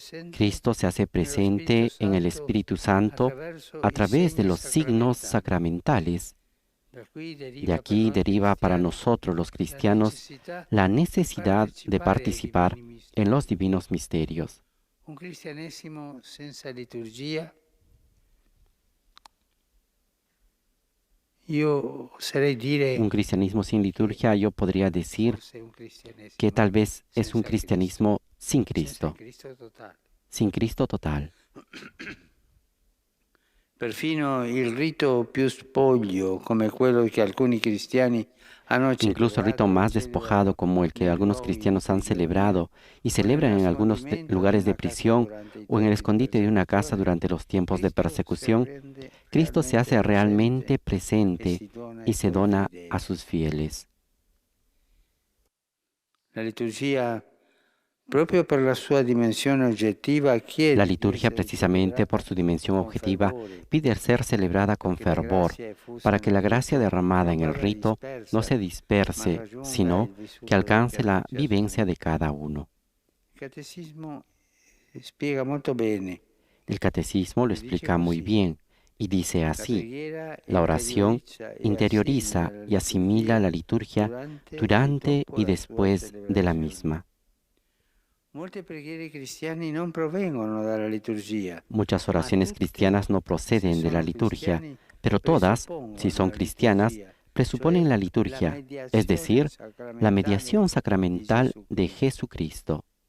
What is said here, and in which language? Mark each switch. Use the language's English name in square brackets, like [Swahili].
[Spanish] Cristo se hace presente en el Espíritu Santo a través de los signos sacramentales. De aquí deriva para nosotros los cristianos la necesidad de participar en los divinos misterios. [Italian] Un cristianesimo senza liturgia, [Spanish] un cristianismo sin liturgia, yo podría decir que tal vez es un cristianismo sin Cristo, sin Cristo total. [Italian] Perfino il rito più spoglio, come quello che alcuni cristiani hanno [Spanish] Incluso el rito más despojado, como el que algunos cristianos han celebrado y celebran en algunos lugares de prisión o en el escondite de una casa durante los tiempos de persecución, Cristo se hace realmente presente y se dona a sus fieles. [Italian] La liturgia, proprio per la sua dimensione oggettiva, chiede [Spanish] La liturgia, precisamente por su dimensión objetiva, pide ser celebrada con fervor, para que la gracia derramada en el rito no se disperse, sino que alcance la vivencia de cada uno. [Italian] Il Catecismo spiega molto bene. [Spanish] El Catecismo lo explica muy bien y dice así: la oración interioriza y asimila la liturgia durante y después de la misma. Muchas oraciones cristianas no proceden de la liturgia, pero todas, si son cristianas, presuponen la liturgia, es decir, la mediación sacramental de Jesucristo.